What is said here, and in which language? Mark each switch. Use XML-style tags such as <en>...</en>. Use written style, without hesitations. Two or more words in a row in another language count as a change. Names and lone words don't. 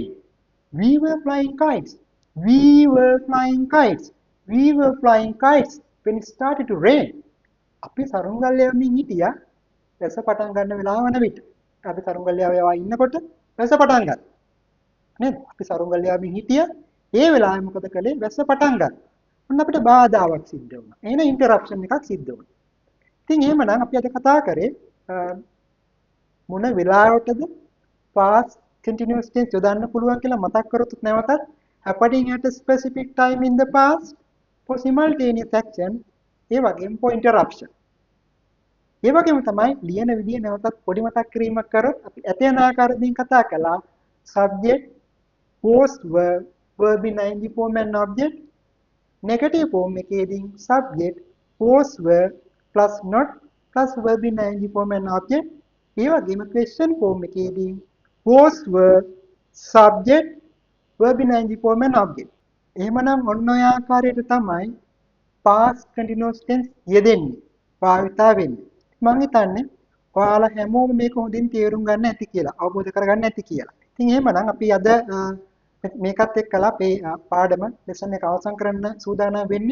<en>We were flying kites. We were flying kites. We were flying kites when it started to rain.</en> <si>අපි සරුංගල් යමින් හිටියා වැස පටන් ගන්න වෙලාව වන විට. අපි සරුංගල් යවා ඉන්නකොට වැස පටන් ගත්තා. නේද? අපි සරුංගල් යමින් හිටියා ඒ වෙලාවේ මොකද කළේ? වැස පටන් ගත්තා. ඔන්න අපිට බාධාවක් සිද්ධ වුණා. එහෙනම් ඉන්ටරප්ෂන් එකක් සිද්ධ වුණා. ඉතින් එහෙමනම් අපි අද කතා කරේ මොන වෙලාවටද</si> <en>past continuous tense</en> <si>යොදන්න පුළුවන් කියලා මතක් කරොත් නැවතත්</si> <en>happening at a specific time in the past for simultaneous action</en> <si>ඒ වගේම</si> <en>for interruption.</en> <si>ඒ වගේම තමයි ලියන විදිය නැවතත් පොඩි මතක් කිරීමක් කරොත් අපි ඇතැන ආකාරයෙන් කතා කළා</si> <en>subject post verb verb in ing form and object negative form එකේදී subject post verb plus not plus verb in ing form and object</en> <si>ඒ වගේම</si> <en>question form එකේදී post verb subject verb in ing form and object</en> <si>එහෙමනම් ඔන්න ඔය ආකාරයට තමයි</si> <en>past continuous tense</en> <si>යෙදෙන්නේ භාවිතා වෙන්නේ මම හිතන්නේ ඔයාලා හැමෝම මේක හොඳින් තේරුම් ගන්න ඇති කියලා අවබෝධ කරගන්න ඇති කියලා. ඉතින් එහෙමනම් අපි අද මේකත් එක්කලා අපේ පාඩම ලෙසන් එක අවසන් කරන්න සූදානම් වෙන්නේ.</si>